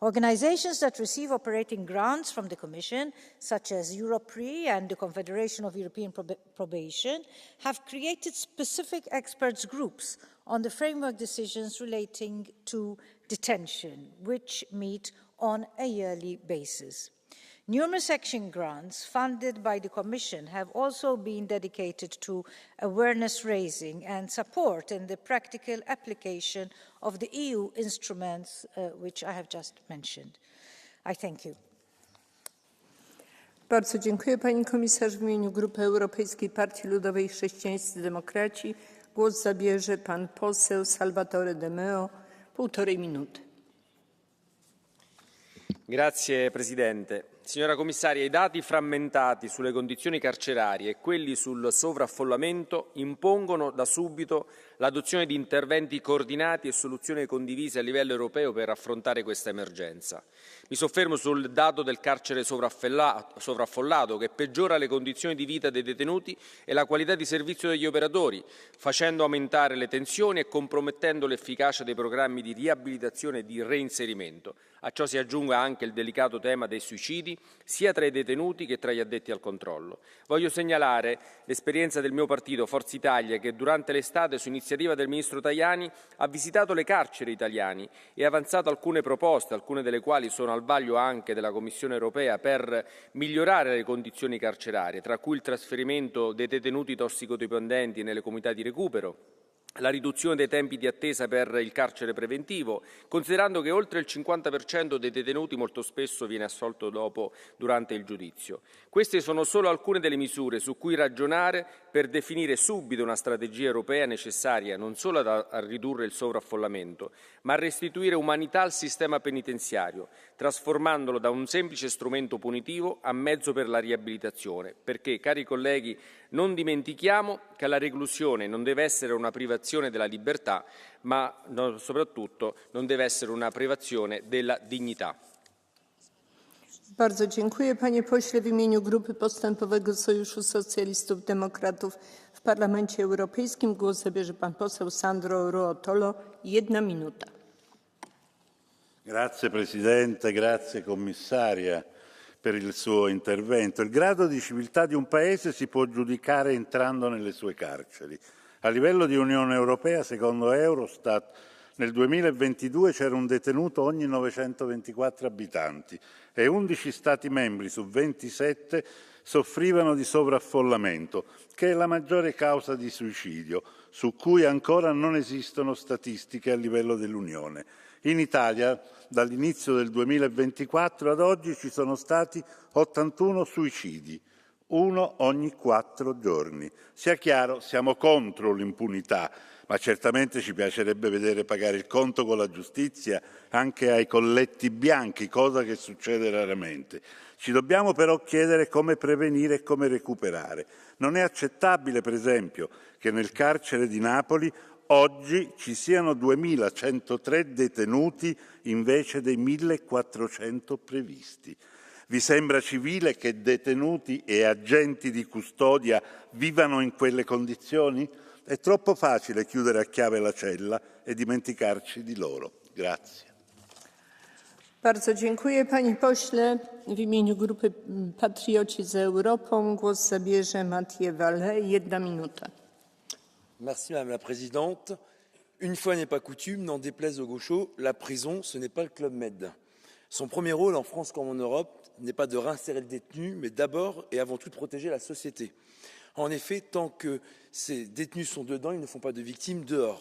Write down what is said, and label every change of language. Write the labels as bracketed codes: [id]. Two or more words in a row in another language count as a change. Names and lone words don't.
[en] Organizations that receive operating grants from the Commission, such as Europre and the Confederation of European Probation, have created specific experts groups on the framework decisions relating to detention, which meet on a yearly basis. Numerous action grants funded by the Commission have also been dedicated to awareness raising and support in the practical application of the EU instruments which I have just mentioned. I thank you. [pl] Bardzo dziękuję pani komisarz. W imieniu Grupy Europejskiej Partii Ludowej Chrześcijańscy Demokraci głos zabierze pan poseł Salvatore De Meo. 1,5 minuty. [it] Grazie Presidente. Signora Commissaria, i dati frammentati sulle condizioni carcerarie e quelli sul sovraffollamento impongono da subito l'adozione di interventi coordinati e soluzioni condivise a livello europeo per affrontare questa emergenza. Mi soffermo sul dato del carcere sovraffollato che peggiora le condizioni di vita dei detenuti e la qualità di servizio degli operatori, facendo aumentare le tensioni e compromettendo l'efficacia dei programmi di riabilitazione e di reinserimento. A ciò si aggiunga anche il delicato tema dei suicidi, sia tra i detenuti che tra gli addetti al controllo. Voglio segnalare l'esperienza del mio partito, Forza Italia, che durante l'estate, su iniziativa del Ministro Tajani, ha visitato le carceri italiane e ha avanzato alcune proposte, alcune delle quali sono al vaglio anche della Commissione europea, per migliorare le condizioni carcerarie, tra cui il trasferimento dei detenuti tossicodipendenti nelle comunità di recupero, la riduzione dei tempi di attesa per il carcere preventivo, considerando che oltre il 50% dei detenuti molto spesso viene assolto durante il giudizio. Queste sono solo alcune delle misure su cui ragionare per definire subito una strategia europea necessaria non solo a ridurre il sovraffollamento, ma a restituire umanità al sistema penitenziario, trasformandolo da un semplice strumento punitivo a mezzo per la riabilitazione, perché, cari colleghi, non dimentichiamo che la reclusione non deve essere una privazione della libertà, ma soprattutto non deve essere una privazione della dignità. [pl] Bardzo dziękuję panie pośle. W imieniu Grupy Postępowego Sojuszu Socjalistów Demokratów w Parlamencie Europejskim głos zabierze pan poseł Sandro Ruotolo. 1 minuta. [it] Grazie Presidente, grazie Commissaria per il suo intervento. Il grado di civiltà di un Paese si può giudicare entrando nelle sue carceri. A livello di Unione Europea, secondo Eurostat, nel 2022 c'era un detenuto ogni 924 abitanti e 11 Stati membri su 27 soffrivano di sovraffollamento, che è la maggiore causa di suicidio, su cui ancora non esistono statistiche a livello dell'Unione. In Italia, dall'inizio del 2024 ad oggi, ci sono stati 81 suicidi, 1 ogni 4 giorni. Sia chiaro, siamo contro l'impunità, ma certamente ci piacerebbe vedere pagare il conto con la giustizia anche ai colletti bianchi, cosa che succede raramente. Ci dobbiamo però chiedere come prevenire e come recuperare. Non è accettabile, per esempio, che nel carcere di Napoli oggi ci siano 2.103 detenuti invece dei 1.400 previsti. Vi sembra civile che detenuti e agenti di custodia vivano in quelle condizioni? È troppo facile chiudere a chiave la cella e dimenticarci di loro. Grazie. [pl] Bardzo dziękuję panie pośle. W imieniu Grupy Patrioci za Europą głos zabierze Mathieu Vallet. 1 minuta. [fr] Merci Madame la Présidente. Une fois n'est pas coutume, n'en déplaise aux gauchos, la prison, ce n'est pas le Club Med. Son premier rôle, en France comme en Europe, n'est pas de réinsérer le détenu, mais d'abord et avant tout de protéger la société. En effet, tant que ces détenus sont dedans, ils ne font pas de victimes dehors.